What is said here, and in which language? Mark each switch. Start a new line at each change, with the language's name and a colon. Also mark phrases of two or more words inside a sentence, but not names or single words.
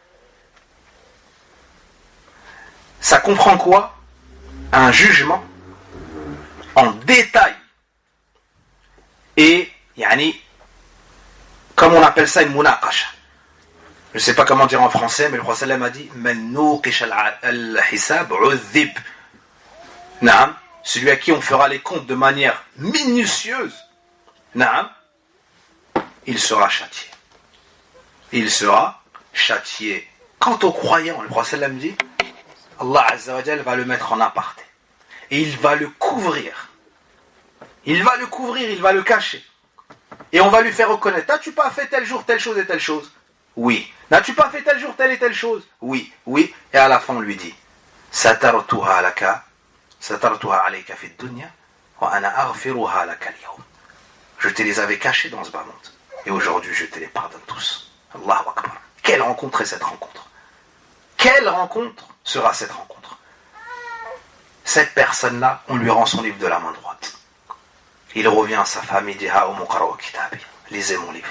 French: Ça comprend quoi? Un jugement en détail. Et, comme on appelle ça une munaqasha. Je ne sais pas comment dire en français, mais le prophète a dit
Arabic: من نوقش الحساب عذب.
French: celui à qui on fera les comptes de manière minutieuse, naam, il sera châtié. Il sera châtié. Quant au croyant, le prophète sallam dit,
Arabic: الله عز وجل
French: va le mettre en aparté. Et il va le couvrir. Il va le couvrir, il va le cacher. Et on va lui faire reconnaître, n'as-tu pas fait tel jour, telle chose et telle chose? Oui. N'as-tu pas fait tel jour, telle et telle chose? Oui, oui. Et à la fin, on lui dit,
Arabic: سترتها عليك في دنيا، وأنا أغفرها لك اليوم.
French: Je te les avais cachés dans ce bas monde. Et aujourd'hui, je te les pardonne tous.
Arabic: الله أكبر.
French: Quelle rencontre est cette rencontre? Quelle rencontre sera cette rencontre? Cette personne-là, on lui rend son livre de la main droite. Il revient à sa femme, il dit, lisez mon livre.